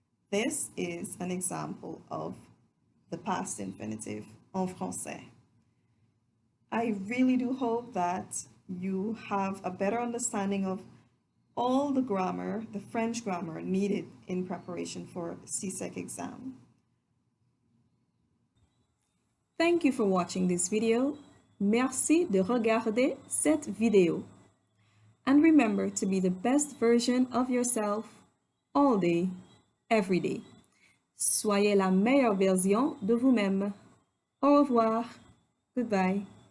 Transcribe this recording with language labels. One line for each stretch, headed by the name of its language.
English: This is an example of the past infinitive
French: en français.
English: I really do hope that you have a better understanding of all the grammar, the French grammar needed in preparation for CSEC exam. Thank you for watching this video.
French: Merci de regarder cette vidéo.
English: And remember to be the best version of yourself all day, every day.
French: Soyez la meilleure version de vous-même. Au revoir.
English: Goodbye.